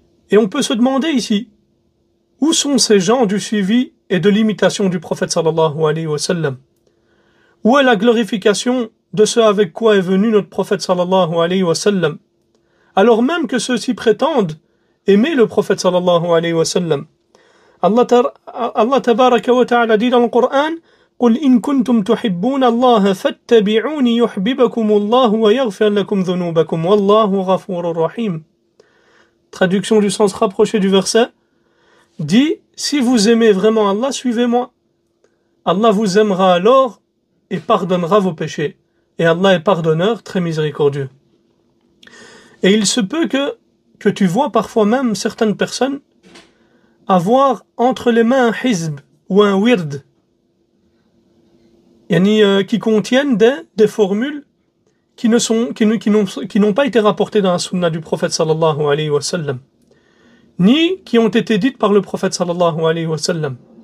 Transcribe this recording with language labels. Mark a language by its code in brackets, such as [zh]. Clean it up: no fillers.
[fr] Et on peut se demander ici, où sont ces gens du suivi et de l'imitation du prophète sallallahu alayhi wa sallam? Où est la glorification de ce avec quoi est venu notre prophète sallallahu alayhi wa sallam? Alors même que ceux-ci prétendent aimer le prophète sallallahu alayhi wa sallam. Allah tabaraka wa ta'ala dit dans le Coran, [ar] قُلْ إِن كُنْتُمْ تُحِبُّونَ اللَّهَ فَاتَّبِعُونِ يُحْبِبَكُمُ اللَّهُ وَيَغْفِرْ لَكُمْ ذُنُوبَكُمْ وَاللَّهُ غَفُورٌ رَحِيمٌ. [fr] Traduction du sens rapproché du verset, dit, si vous aimez vraiment Allah, suivez-moi. Allah vous aimera alors et pardonnera vos péchés. Et Allah est pardonneur, très miséricordieux. Et il se peut que tu vois parfois même certaines personnes avoir entre les mains un hizb ou un wird, qui contiennent des formules qui n'ont pas été rapportées dans la sunna du prophète sallallahu alayhi wa sallam, ni qui ont été dites par le prophète sallallahu alayhi wa sallam.